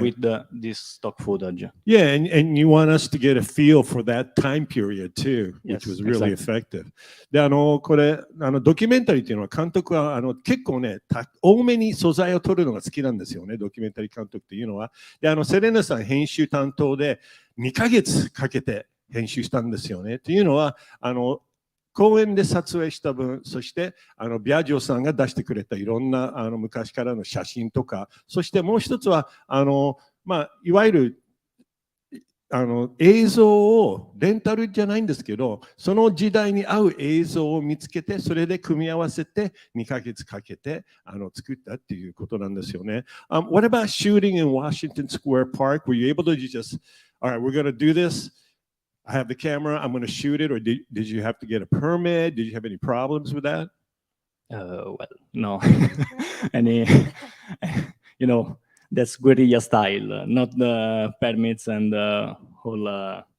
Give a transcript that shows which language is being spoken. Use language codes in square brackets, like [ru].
[en] with this stock footage. Yeah, and you want us to get a feel for that time period too, which Yes, was really effective. [ja] で、これ、ドキュメンタリーっていうのは監督は、結構ね、多めに素材を撮るのが好きなんですよね、ドキュメンタリー監督っていうのは。で、セレナさん編集担当で2ヶ月かけて編集したんですよね。っていうのは、公園で撮影した分、そしてビアジョさんが出してくれたいろんな昔からの写真とか、そしてもう一つは、いわゆる映像をレンタルじゃないんですけど、その時代に合う映像を見つけて、それで組み合わせて2ヶ月かけて作ったっていうことなんですよね。 [en] What about shooting in Washington Square Park? Were you able to just, all right, we're going to do this. I have the camera, I'm going to shoot it, or did you have to get a permit? Did you have any problems with that? Well, no. Any, that's guerrilla style, not the permits and the whole